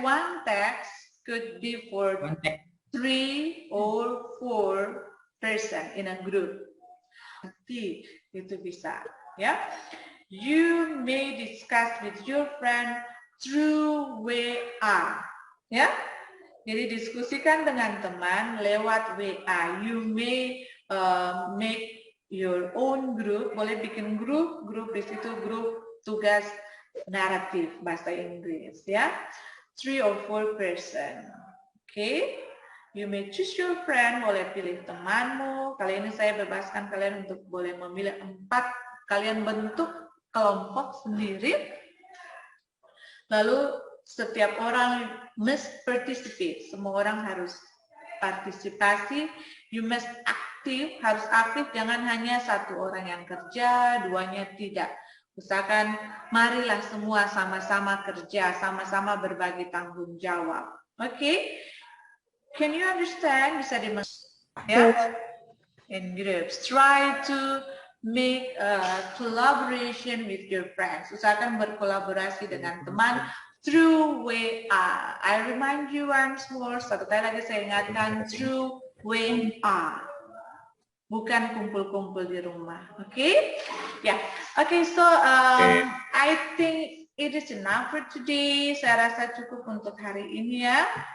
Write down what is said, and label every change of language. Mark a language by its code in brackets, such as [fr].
[en] one text could be for 3 or 4 person in a group. [id] Nanti itu bisa, ya. [en] You may discuss with your friend through WA, ya. [id] Jadi diskusikan dengan teman lewat WA. [en] You may make your own group. [id] Boleh bikin grup di situ grup tugas naratif bahasa Inggris, ya. [en] 3 or 4 person. Okay. You may choose your friend. [id] Boleh pilih temanmu. Kali ini saya bebaskan kalian untuk boleh memilih 4. Kalian bentuk kelompok sendiri, lalu setiap orang [en] must participate, [id] semua orang harus partisipasi, [en] you must [id] aktif, harus aktif, jangan hanya satu orang yang kerja, 2-nya tidak. Usahakan marilah semua sama-sama kerja, sama-sama berbagi tanggung jawab. Okay? [en] Can you understand? [id] Bisa dimengerti? Ya? [en] In groups. Try to make a collaboration with your friends. [id] Usahakan berkolaborasi dengan teman [en] through WA. I remind you once more, [id] satu kali lagi saya ingatkan, [en] through WA. [id] Bukan kumpul-kumpul di rumah. Okay? Yeah. [en] Okay, so I think it is enough for today. [id] Saya rasa cukup untuk hari ini ya.